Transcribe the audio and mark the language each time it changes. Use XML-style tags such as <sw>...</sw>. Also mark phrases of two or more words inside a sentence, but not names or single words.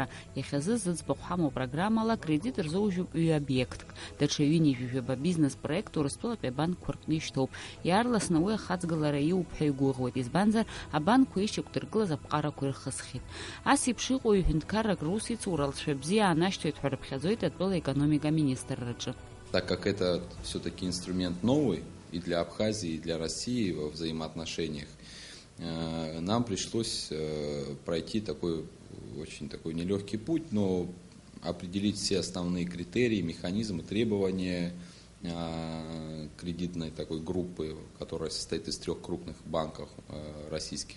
<ab>Иахьазы зыӡбахә ҳамоу апрограммала акредит рзоужьуп ҩ-обиектк. Даҽа ҩынҩажәижәаба</ab> <ru>бизнес проект</ru> <ab>Урыстәылатәи абанкқәа рҟны ишьҭоуп. Иаарласны уи ахаҵгылара иуп ҳәа игәыӷуеит. Избанзар абанкқәа ишьақәдыргылаз аԥҟарақәа ирхысхьеит. Ас еиԥш иҟоу ҩ-ҳәынҭқаррак рус иҵура лцәа бзиа аанашьҭуеит ҳәа рыԥхьаӡоит атәыла економика.</ab> <ru>Так как это все-таки инструмент новый и для Абхазии, и для России во взаимоотношениях, нам пришлось пройти очень такой нелегкий путь, но определить все основные критерии, механизмы, требования кредитной такой группы, которая состоит из 3 крупных банков российских.</ru>